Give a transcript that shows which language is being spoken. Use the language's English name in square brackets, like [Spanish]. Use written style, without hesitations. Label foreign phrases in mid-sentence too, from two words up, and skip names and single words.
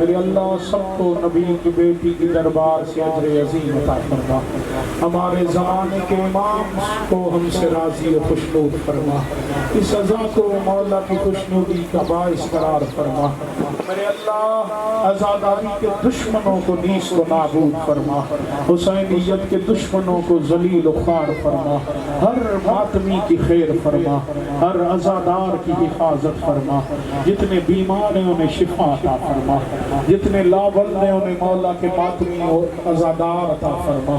[Urdu] میرے اللہ سب کو نبی کی بیٹی کی دربار سے اجر عظیم عطا فرما. ہمارے زمانے کے امام کو ہم سے راضی و خوشنود فرما. اس عزا کو مولا کی خوشنودی کا باعث قرار فرما. میرے اللہ عزاداری کے دشمنوں کو نیست و نابود فرما. حسینیت کے دشمنوں کو ذلیل و خوار فرما. ہر ماتمی کی خیر فرما, ہر عزادار کی حفاظت فرما. جتنے بیمار ہیں انہیں شفا عطا فرما, جتنے لاول ہیں انہیں مولا کے ماتمی اور عزادار عطا فرما.